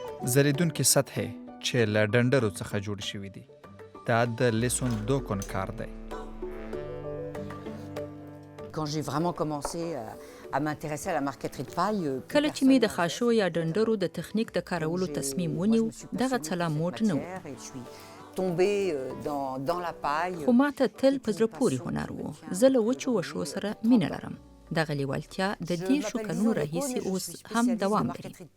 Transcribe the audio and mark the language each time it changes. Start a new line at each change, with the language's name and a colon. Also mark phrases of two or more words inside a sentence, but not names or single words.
Pashto: ځلېدونکې سطحې چې له ډنډرو څخه جوړ شوي دي دا د لیسون دوکن کار دی.
French: Quand j'ai vraiment commencé à m'intéresser à la marqueterie de paille,
Pashto: کله چې مې د خاشو یا ډنډرو د تخنیک د کارولو تصمیم ونیو دغه څلا موټ نه و، خو ماته تل په زړه پورې هنر و. زه له وچو وښو سره مینه لرم. دغه لیوالتیا د 10 کلونو راهیسې اوس هم دوام لري.